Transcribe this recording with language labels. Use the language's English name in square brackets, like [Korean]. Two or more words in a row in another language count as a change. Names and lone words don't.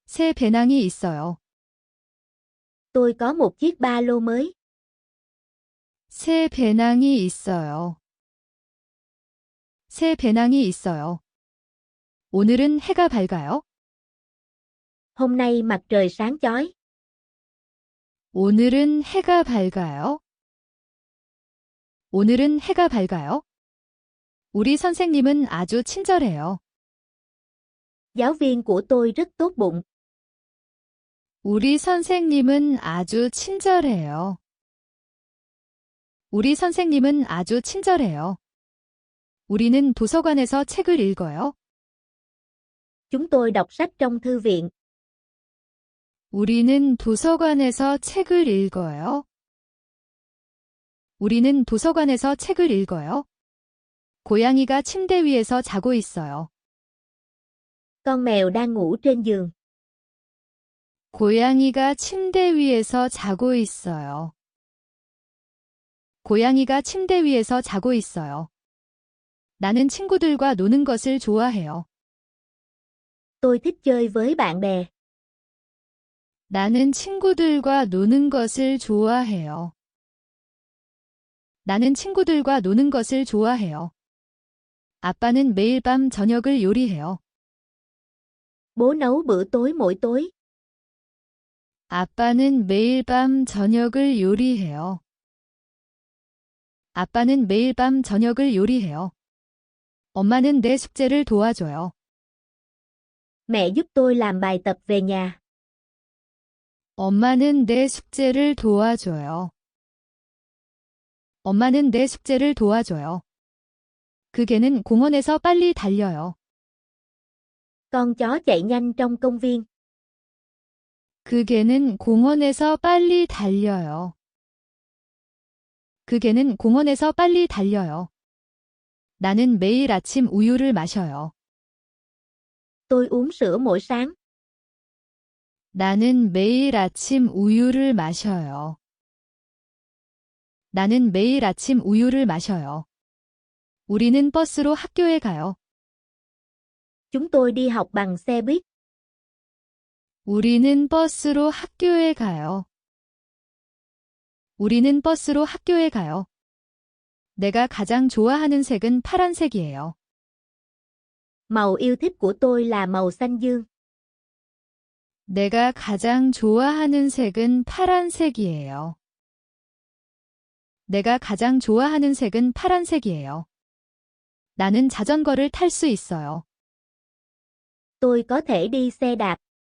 [Korean] 새 배낭이 있어요. [Vietnamese] Tôi có một chiếc ba lô mới. [Korean] 새 배낭이 있어요. 새 배낭이 있어요. 오늘은 해가 밝아요. [Vietnamese] Hôm nay mặt trời sáng chói. [Korean] 오늘은 해가 밝아요. 오늘은 해가 밝아요. 우리 선생님은 아주 친절해요. [Vietnamese] Giáo viên của tôi rất tốt bụng. [Korean] 우리 선생님은 아주 친절해요. 우리 선생님은 아주 친절해요. 우리는 도서관에서 책을 읽어요. [Vietnamese] Chúng tôi đọc sách trong thư viện. [Korean] 우리는 도서관에서 책을 읽어요. 우리는 도서관에서 책을 읽어요. 고양이가 침대 위에서 자고 있어요. [Vietnamese] Con mèo đang ngủ trên giường. [Korean] 고양이가 침대 위에서 자고 있어요. 고양이가 침대 위에서 자고 있어요. 나는 친구들과 노는 것을 좋아해요. [Vietnamese] Tôi thích chơi với bạn bè. [Korean] 나는 친구들과 노는 것을 좋아해요. 나는 친구들과 노는 것을 좋아해요. 아빠는 매일 밤 저녁을 요리해요. [Vietnamese] Bố nấu bữa tối mỗi tối. [Korean] 아빠는 매일 밤 저녁을 요리해요. 아빠는 매일 밤 저녁을 요리해요. 엄마는 내 숙제를 도와줘요. [Vietnamese] Mẹ giúp tôi làm bài tập về nhà. [Korean] 엄마는 내 숙제를 도와줘요. 엄마는 내 숙제를 도와줘요. 그 개는 공원에서 빨리 달려요. [Vietnamese] Con chó chạy nhanh trong công viên. [Korean] 그 개는 공원에서 빨리 달려요. 그 개는 공원에서 빨리 달려요. 나는 매일 아침 우유를 마셔요. [Vietnamese] Tôi uống sữa mỗi sáng. [Korean] 나는 매일 아침 우유를 마셔요. 나는 매일 아침 우유를 마셔요. 우리는 버스로 학교에 가요. [Vietnamese] Chúng tôi đi học bằng xe buýt. [Korean] 우리는 버스로 학교에 가요. 우리는 버스로 학교에 가요. 내가 가장 좋아하는 색은 파란색이에요. [Vietnamese] Màu yêu thích của tôi là màu xanh dương. [Korean] 내가 가장 좋아하는 색은 파란색이에요. 내가 가장 좋아하는 색은 파란색이에요. 나는 자전거를 탈 수 있어요. [Vietnamese] Tôi có thể đi xe đạp.